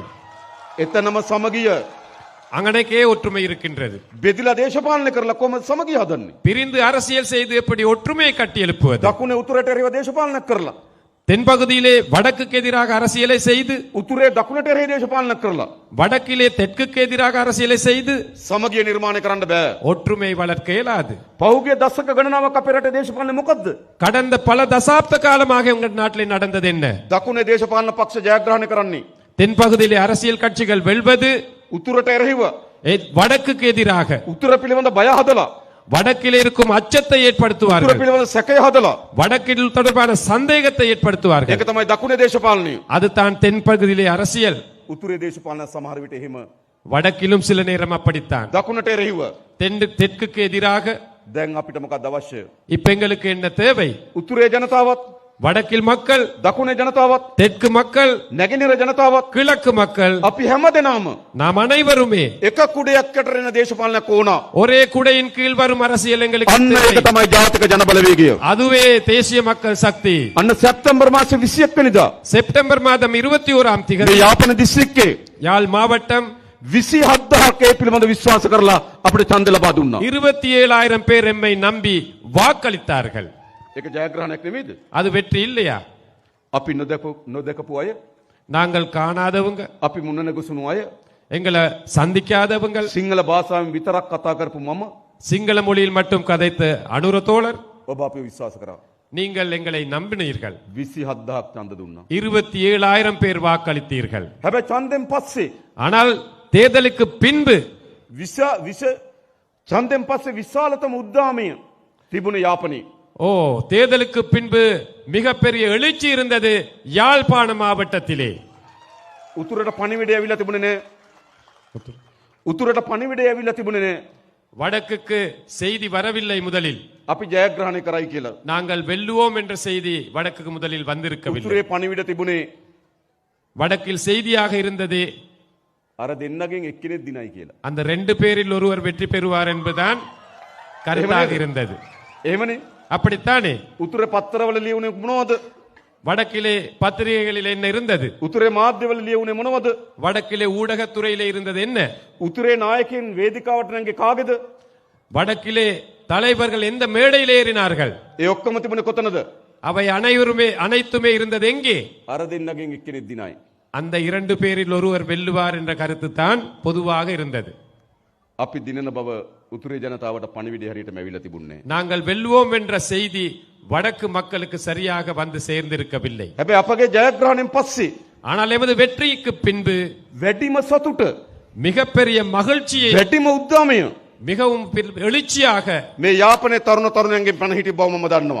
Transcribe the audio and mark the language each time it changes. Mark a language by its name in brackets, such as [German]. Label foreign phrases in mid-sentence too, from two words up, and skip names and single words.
[Sinhala] එතනම සමගිය [Tamil] அங்கனைக்கே ஒற்றுமை இருக்கின்றது. [Sinhala] බෙදිලා දේශපාලනය කරලා කොහොමද සමගිය හදන්නේ? [Tamil] பிரிந்து அரசியல் செய்து எப்படி ஒற்றுமையை கட்டி எழுப்புவது? [Sinhala] දකුණේ උතුරට එරෙහිව දේශපාලනයක් කරලා [Tamil] தென்பகுதியிலே வடக்குக்கு எதிராக அரசியலை செய்து, [Sinhala] උතුරේ දකුණට එරෙහි දේශපාලනයක් කරලා [Tamil] வடக்கிலே தெற்குக்கு எதிராக அரசியலை செய்து [Sinhala] සමගිය නිර්මාණය කරන්න බෑ. [Tamil] ஒற்றுமை வளர்க்க இயலாது. [Sinhala] පහුගිය දශක ගණනාවක් අපේ රටේ දේශපාලනේ මොකද්ද? [Tamil] கடந்த பல தசாப்த காலமாக உங்கள் நாட்டிலே நடந்தது என்ன? [Sinhala] දකුණේ දේශපාලන පක්ෂ ජයග්‍රහණය කරන්නේ [Tamil] தென்பகுதியிலே அரசியல் கட்சிகள் வெல்வது [Sinhala] උතුරට එරෙහිව [Tamil] வடக்குக்கு எதிராக [Sinhala] උතුර පිළිබඳ බය හදලා [Tamil] வடக்கிலே இருக்கும் அச்சத்தை [Sinhala] උතුර [Tamil] ஏற்படுத்துவார்கள். [Sinhala] පිළිබඳ සැකය හදලා [Tamil] வடக்கில் தொடர்பான சந்தேகத்தை ஏற்படுத்துவார்கள். [Sinhala] ඒක තමයි දකුණේ දේශපාලනය. [Tamil] அதுதான் தென்பகுதியிலே அரசியல். [Sinhala] උතුරේ දේශපාලන සමහර විට එහෙම [Tamil] வடக்கிலும் சில நேரம் அப்படித்தான். [Sinhala] දකුණට එරෙහිව [Tamil] தெற்குக்கு எதிராக. [Sinhala] දැන් අපිට මොකක්ද අවශ්‍ය? [Tamil] இப்ப எங்களுக்கு என்ன தேவை? [Sinhala] උතුරේ ජනතාවත් [Tamil] வடக்கில் மக்கள், [Sinhala] දකුණේ ජනතාවත් [Tamil] தெற்கு மக்கள், [Sinhala] නැගෙනහිර ජනතාවත් [Tamil] கிழக்கு மக்கள், [Sinhala] අපි හැමදෙනාම [Tamil] நாம் அனைவருமே [Sinhala] එක කුඩයක් යට එන දේශපාලනයක් ඕන. [Tamil] ஒரே குடையின் கீழ் வரும் அரசியல் எங்களுக்கு [Sinhala] අන්න ඒක [Tamil] தேவை. [Sinhala] තමයි ජාතික ජනබලවේගය. [Tamil] அதுவே தேசிய மக்கள் சக்தி. [Sinhala] අන්න සැප්තැම්බර් මාසේ 21 වෙනිදා [Tamil] செப்டம்பர் மாதம் 21ஆம் [Sinhala] මේ [Tamil] தேதி [Sinhala] යාපන දිස්ත්‍රික්කේ [Tamil] யாழ் மாவட்டம் [Sinhala] 27000ක් ඒ පිළිබඳ විශ්වාස කරලා අපිට ඡන්ද ලබා දුන්නා. [Tamil] 27,000 பேர் எம்மை நம்பி வாக்களித்தார்கள். [Sinhala] ඒක ජයග්‍රහණයක් නෙමෙයිද? [Tamil] அது வெற்றி இல்லையா? [Sinhala] අපි නොදකපු අය, [Tamil] நாங்கள் காணாதவங்க, [Sinhala] අපි මුණ නැගුසුණු අය, [Tamil] எங்களை சந்திக்காதவங்க, [Sinhala] සිංහල භාෂාවෙන් විතරක් කතා කරපු මම [Tamil] சிங்கள மொழியில் மட்டும் கதைத்த அனுர தோழர், [Sinhala] ඔබ අපිව විශ්වාස කරා. [Tamil] நீங்கள் எங்களை நம்பினீர்கள். [Sinhala] 27000ක් ඡන්ද දුන්නා. [Tamil] 27,000 பேர் வாக்களித்தீர்கள். [Sinhala] හැබැයි ඡන්දෙන් පස්සේ [Tamil] ஆனால் தேர்தலுக்கு பின்பு [Sinhala] ඡන්දෙන් පස්සේ විශාලතම උද්දාමය තිබුණ යාපනයේ [Tamil] ஓ தேர்தலுக்கு பின்பு மிகப்பெரிய எழுச்சி இருந்தது யாழ்ப்பாண மாவட்டத்திலே. [Sinhala] උතුරට පණිවිඩය ඇවිල්ලා තිබුණේ නෑ. උතුරට පණිවිඩය ඇවිල්ලා තිබුණේ නෑ. [Tamil] வடக்குக்கு செய்தி வரவில்லை. முதலில் [Sinhala] අපි ජයග්‍රහණය කරයි කියලා. [Tamil] நாங்கள் வெல்லுவோம் என்ற செய்தி வடக்குக்கு முதலில் வந்திருக்கவில்லை. [Sinhala] උතුරේ පණිවිඩ තිබුණේ [Tamil] வடக்கில் செய்தியாக இருந்தது [Sinhala] අර දෙන්නගෙන් එක්කෙනෙක් දිනයි කියලා. [Tamil] அந்த 2 பேரில் ஒருவர் வெற்றி பெறுவார் என்பதுதான் கருத்தாக இருந்தது. [Sinhala] එහෙමනේ. [Tamil] அப்படித்தானே? [Sinhala] උතුරේ පත්තරවල ලියුනේ මොනවද? [Tamil] வடக்கிலே பத்திரிகைகளில் என்ன இருந்தது? [Sinhala] උතුරේ මාධ්‍යවල ලියුනේ මොනවද? [Tamil] வடக்கிலே ஊடகத்துறையிலே இருந்தது என்ன? [Sinhala] උතුරේ නායකයන් වේදිකාවට නැංගේ කාගේද? [Tamil] வடக்கிலே தலைவர்கள் எந்த மேடையில் ஏறினார்கள்? [Sinhala] ඒ ඔක්කොම තිබුණේ කොතනද? [Tamil] அவை அனைத்துமே இருந்தது எங்கே? [Sinhala] අර දෙන්නගෙන් එක්කෙනෙක් දිනයි. [Tamil] அந்த 2 பேரில் ஒருவர் வெல்லுவார் என்ற கருத்து தான் பொதுவாக இருந்தது. [Sinhala] අපි දිනන බව උතුරේ ජනතාවට පණිවිඩය හරියටම ඇවිල්ලා තිබුණේ. [Tamil] நாங்கள் வெல்லுவோம் என்ற செய்தி வடக்கு மக்களுக்கு சரியாக வந்து சேர்ந்திருக்கவில்லை. [Sinhala] හැබැයි අපගේ ජයග්‍රහණයෙන් පස්සේ [Tamil] ஆனால் எமது வெற்றிக்கு பின்பு [Sinhala] වැඩිම සතුට [Tamil] மிகப்பெரிய மகிழ்ச்சியை [Sinhala] වැඩිම උද්දාමය [Tamil] மிகவும் எழுச்சியாக [Sinhala] මේ යාපනයේ තරුණ තරුණයන්ගෙන් පණ හිටි බව මම දන්නවා.